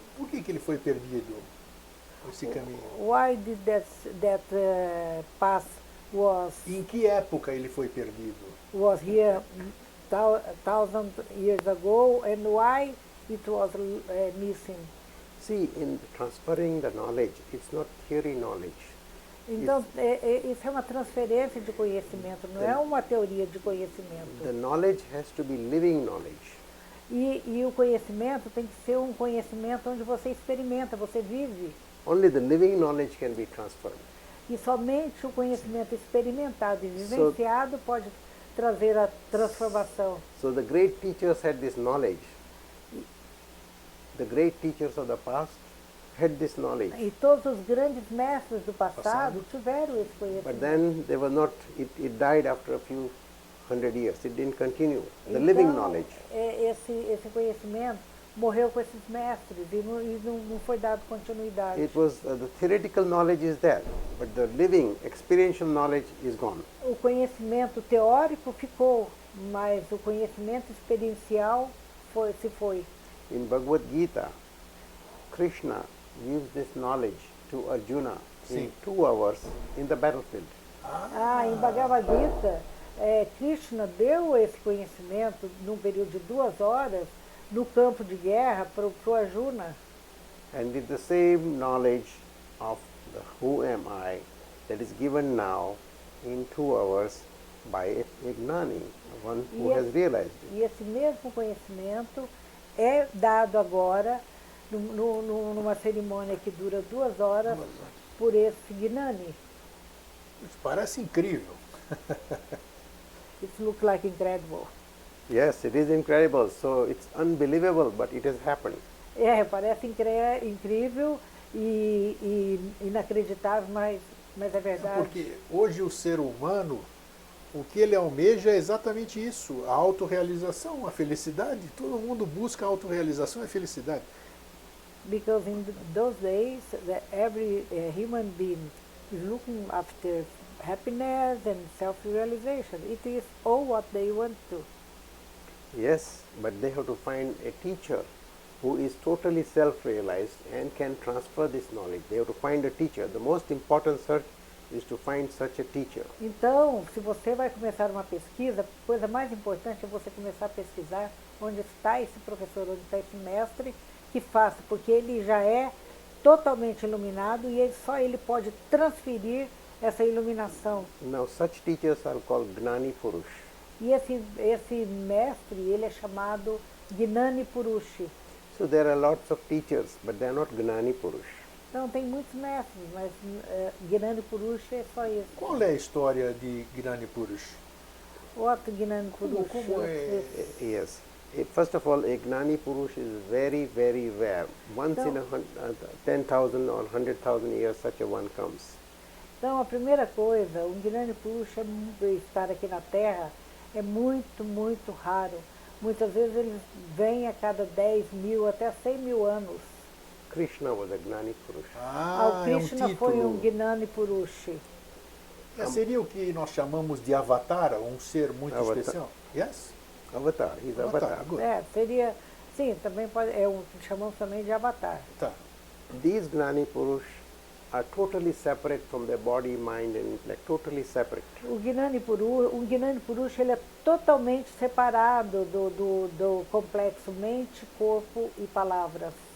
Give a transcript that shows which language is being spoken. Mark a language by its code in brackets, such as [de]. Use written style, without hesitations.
[pt] Por que ele foi perdido, esse caminho? [en] Why did that path [pt] Em que época ele foi perdido? [en] was here 1,000 years ago, and why it was missing? See, in transferring the knowledge, it's not theory knowledge. [pt] Então, isso é uma transferência de conhecimento, não é uma teoria de conhecimento. [en] The knowledge has to be living knowledge. [pt] E o conhecimento tem que ser um conhecimento onde você experimenta, você vive. [en] Only the living knowledge can be transferred. [pt] E somente o conhecimento experimentado e vivenciado pode trazer a transformação. [en] So the great teachers had this knowledge. The great teachers of the past had this knowledge. [pt] E todos os grandes mestres do passado tiveram esse conhecimento. [en] But then they were not, it died after a few hundred years. It didn't continue. The living knowledge. [pt] Esse conhecimento morreu com esses mestres e não foi dado continuidade. [en] It was, the theoretical knowledge is there, but the living, experiential knowledge is gone. [pt] O conhecimento teórico ficou, mas o conhecimento experiencial se foi. [en] In Bhagavad Gita, Krishna gives this knowledge to Arjuna in 2 hours in the battlefield. [pt] Em Bhagavad Gita, Krishna deu esse conhecimento num período de 2 horas no campo de guerra para o Arjuna. [en] And with the same knowledge of the who am I that is given now in 2 hours by a Gnani, one who has realized it. [pt] E esse mesmo conhecimento é dado agora numa cerimônia que dura 2 horas por esse Gnani. Isso parece incrível. [en] It looks like incredible. Yes, it is incredible. So it's unbelievable, but it has happened. [pt] Parece incrível e inacreditável, mas é verdade. Porque hoje o ser humano, o que ele almeja é exatamente isso, a autorrealização, a felicidade. Todo mundo busca a autorrealização e a felicidade. [en] Because in those days, every human being is looking after happiness and self-realization. It is all what they want to. Yes, but they have to find a teacher who is totally self-realized and can transfer this knowledge. They have to find a teacher. The most important search is to find such a teacher. [pt] Então, se você vai começar uma pesquisa, a coisa mais importante é você começar a pesquisar onde está esse professor, onde está esse mestre que faça, porque ele já é totalmente iluminado e só ele pode transferir essa iluminação. [en] Now, such teachers are called Gnani Purush. [pt] E esse mestre, ele é chamado Gnani Purushi. [en] So there are lots of teachers, but they are not Gnani Purush. [pt] Então, tem muitos mestres, mas Gnani Purushi é só isso. Qual é a história de Gnani Purush? [en] What Gnani Purushi? [pt] Como é? [en] Yes. First of all, a Gnani Purush is very, very rare. Once in 10,000 or 100,000 years, such a one comes. [pt] Então, a primeira coisa, um Gnani Purushi estar aqui na Terra é muito, muito raro. Muitas vezes eles vêm a cada 10.000 até 100.000 anos. [en] Krishna was a Gnani Purush. [pt] O Krishna foi um Gnani Purushi. Seria o que nós chamamos de avatar, um ser muito [en] Avatar. [pt] especial? Yes? [en] Avatar, he's Avatar. Good. [pt] Seria, sim, também pode, chamamos também de avatar. Tá. [en] These Gnani Purush are totally separate from their body, mind and intellect, totally separate. [pt] Um Gnani Purush ele é totalmente separado do complexo mente, corpo e palavras.